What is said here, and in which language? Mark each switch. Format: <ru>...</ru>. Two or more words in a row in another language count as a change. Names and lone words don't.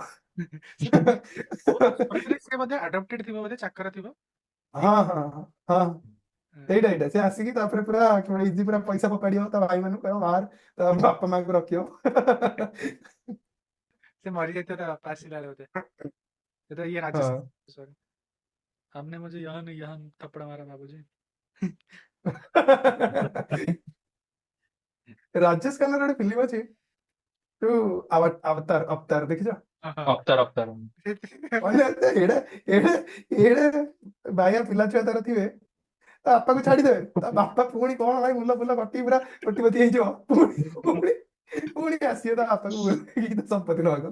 <or>ସ୍ୱର୍ଗରେ ସେ ବୋଧେ ଆଡପ୍ଟେଡ୍ ଥିବ ବୋଧେ ଚାକର ଥିବ। ହଁ ହଁ ହଁ ହଁ ଏଇଟା ଏଇଟା ସେ ଆସିକି ତାପରେ ପୁରା ଇଜି ପୁରା ପଇସା ଫୋପାଡିବ ତା ଭାଇ ମାନଙ୍କୁ କହିବ ବାହାର ତା ବାପା ମାଙ୍କୁ ରଖିବ ସେ ମରିଯାଇଥିବ ତା ବାପା ଆସିଲା ବେଳେ ବୋଧେ।</or> <hi>ये तो ये राजेश</hi> <or>ହଁ</or> <hi>सॉरी हमने मुझे यहाँ यहाँ थप्पड़ मारा बाबूजी।</hi> <or>ରାଜେଶ ଖାନ୍ନାର ଗୋଟେ ଫିଲ୍ମ ଅଛି ଯୋଉ ଅବତାର ଅବତାର ଦେଖିଛ</or> <hi>हाँ हाँ</hi> <or>ଅବତାର ମାନେ ଏଡେ ଏଡେ ଏଡେ ବାୟା ପିଲା ଛୁଆ ତାର ଥିବେ ତା ବାପାକୁ ଛାଡିଦେବେ ତା ବାପା ପୁଣି କଣ ଭାଇ ମୁଲ ଫୁଲ କଟି ପୁରା କୋଟିପତି ହେଇଯିବ ପୁଣି ପୁଣି ଆସିବେ ତା ବାପାକୁ ତା ସମ୍ପତ୍ତି ନବାକୁ</or>